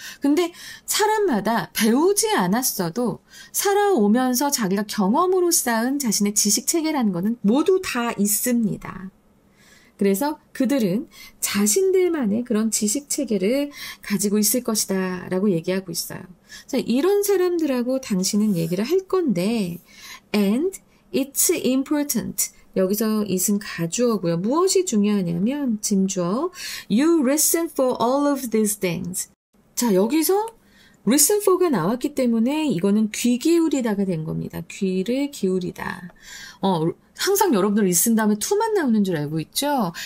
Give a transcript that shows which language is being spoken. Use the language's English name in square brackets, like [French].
[Korean] 근데 사람마다 배우지 않았어도 살아오면서 자기가 경험으로 쌓은 자신의 지식 체계라는 거는 모두 다 있습니다. 그래서 그들은 자신들만의 그런 지식 체계를 가지고 있을 것이다 라고 얘기하고 있어요. 자, 이런 사람들하고 당신은 얘기를 할 건데, [English] and it's important. [Korean] 여기서 it은 가주어고요. 무엇이 중요하냐면 진주어 [English] you listen for all of these things. [Korean] 자, 여기서 listen for가 나왔기 때문에 이거는 귀 기울이다가 된 겁니다. 귀를 기울이다. 항상 여러분들 listen 다음에 to만 나오는 줄 알고 있죠?